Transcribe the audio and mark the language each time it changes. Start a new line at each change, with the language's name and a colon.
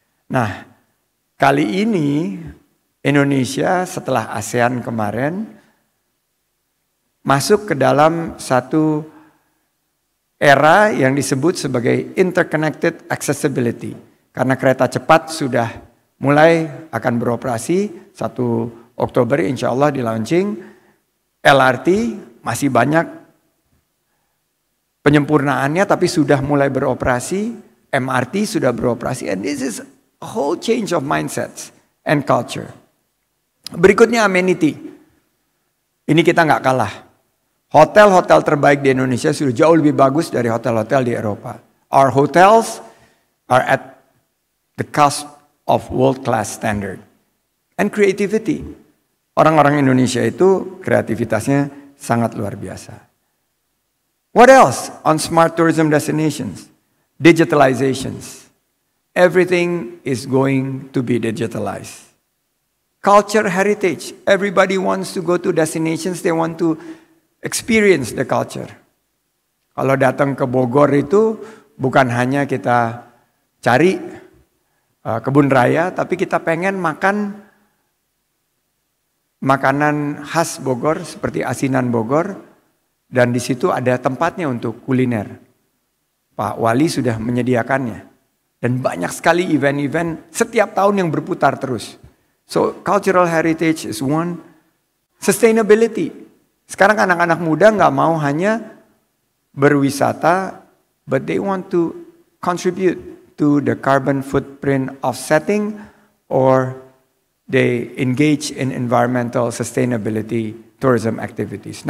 Indonesian: Nah, kali ini Indonesia setelah ASEAN kemarin masuk ke dalam satu era yang disebut sebagai
English: interconnected accessibility.
Indonesian: Karena kereta cepat sudah mulai akan beroperasi 1 Oktober insya Allah di launching. LRT masih banyak penyempurnaannya tapi sudah mulai beroperasi. MRT sudah beroperasi.
English: And this is a whole change of mindsets and culture.
Indonesian: Berikutnya amenity. Ini kita nggak kalah. Hotel-hotel terbaik di Indonesia sudah jauh lebih bagus dari hotel-hotel di Eropa.
English: Our hotels are at the cusp of world-class standard. And creativity.
Indonesian: Orang-orang Indonesia itu kreativitasnya sangat luar biasa.
English: What else on smart tourism destinations? Digitalizations. Everything is going to be digitalized. culture heritage. Everybody wants to go to destinations, they want to experience the culture.
Indonesian: Kalau datang ke Bogor itu bukan hanya kita cari kebun raya, tapi kita pengen makan makanan khas Bogor seperti asinan Bogor, dan di situ ada tempatnya untuk kuliner. Pak Wali sudah menyediakannya, dan banyak sekali event-event setiap tahun yang berputar terus.
English: So cultural heritage is one. Sustainability.
Indonesian: Sekarang anak-anak muda nggak mau hanya berwisata,
English: but they want to contribute to the carbon footprint offsetting, or they engage in environmental sustainability tourism activities.